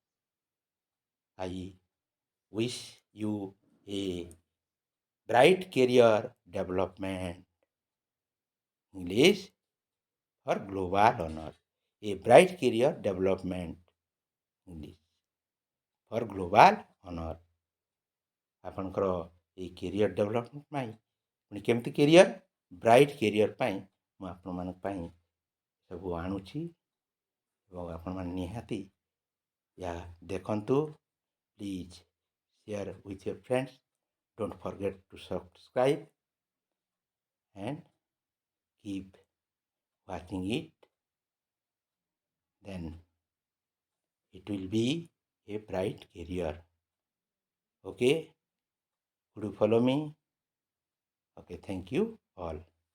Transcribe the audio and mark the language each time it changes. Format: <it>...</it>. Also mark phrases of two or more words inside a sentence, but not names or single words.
<en>I wish you a bright career development. English for global honor. A bright career development. English for global honor.</en> <or>ଆପଣଙ୍କର ଏଇ</or> <en>career development</en> <or>ପାଇଁ ପୁଣି କେମିତି କ୍ୟାରିୟର</or> <en>bright career</en> <or>ପାଇଁ ମୁଁ ଆପଣମାନଙ୍କ ପାଇଁ ସବୁ ଆଣୁଛି ଏବଂ ଆପଣମାନେ ନିହାତି ଏହା ଦେଖନ୍ତୁ।</or> <en>Please share with your friends. Don't forget to subscribe and keep watching it. Then it will be a bright career. Okay? Could you follow me? Okay, thank you all.</en>